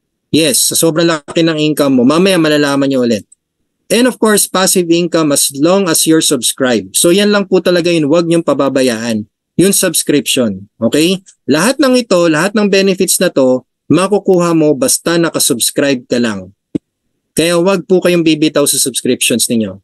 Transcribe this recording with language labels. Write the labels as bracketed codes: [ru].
[tl] Yes, sa sobrang laki ng income mo. Mamaya malalaman nyo ulit. [en] And of course, passive income as long as you're subscribed. [tl] So yan lang po talaga yun. Huwag niyong pababayaan. Yung subscription. Okay? Lahat ng ito, lahat ng benefits na to, makukuha mo basta nakasubscribe ka lang. Kaya huwag po kayong bibitaw sa subscriptions ninyo.